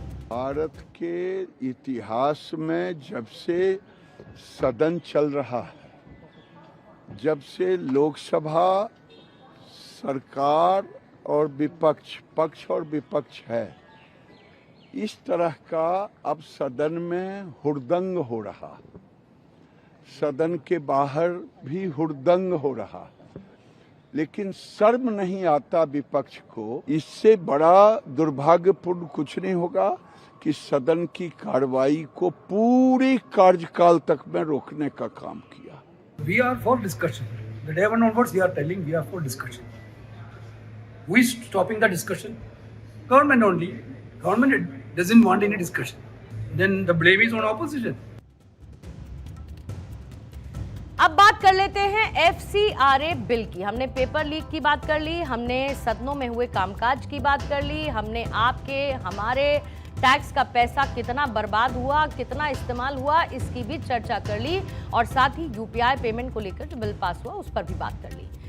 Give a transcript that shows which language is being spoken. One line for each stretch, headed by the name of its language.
Hindi: भारत के इतिहास में जब से सदन चल रहा है, जब से लोकसभा सरकार और विपक्ष, पक्ष और विपक्ष है, इस तरह का अब सदन में हुड़दंग हो रहा, सदन के बाहर भी हुड़दंग हो रहा, लेकिन शर्म नहीं आता विपक्ष को। इससे बड़ा दुर्भाग्यपूर्ण कुछ नहीं होगा कि सदन की कार्रवाई को पूरी कार्यकाल तक में रोकने का काम किया।
English: We are for discussion. The day one onwards, we are telling we are for discussion. Who is stopping the discussion? Government only. Government doesn't want any discussion. Then the blame is on opposition.
Hindi: अब बात कर लेते हैं FCRA bill की। हमने paper leak की बात कर ली, हमने सदनों में हुए कामकाज की बात कर ली, हमने आपके हमारे टैक्स का पैसा कितना बर्बाद हुआ, कितना इस्तेमाल हुआ, इसकी भी चर्चा कर ली, और साथ ही UPI पेमेंट को लेकर जो बिल पास हुआ उस पर भी बात कर ली।